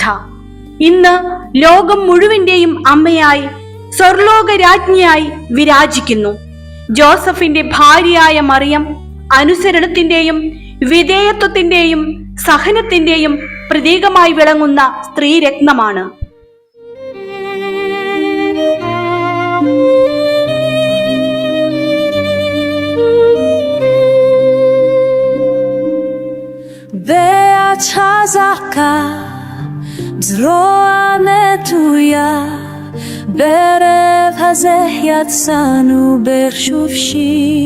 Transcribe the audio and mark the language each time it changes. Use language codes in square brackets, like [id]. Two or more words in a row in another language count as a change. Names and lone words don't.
[ml] ഇന്ന് ലോകം മുഴുവന്റെയും അമ്മയായി സ്വർലോക രാജ്ഞിയായി വിരാജിക്കുന്നു. ജോസഫിന്റെ ഭാര്യയായ മറിയം അനുസരണത്തിന്റെയും വിധേയത്വത്തിന്റെയും സഹനത്തിന്റെയും പ്രതീകമായി വിളങ്ങുന്ന സ്ത്രീരത്നമാണ്. [he] ואת חזקה זרוע נטויה בערב הזה יצאנו בחופשי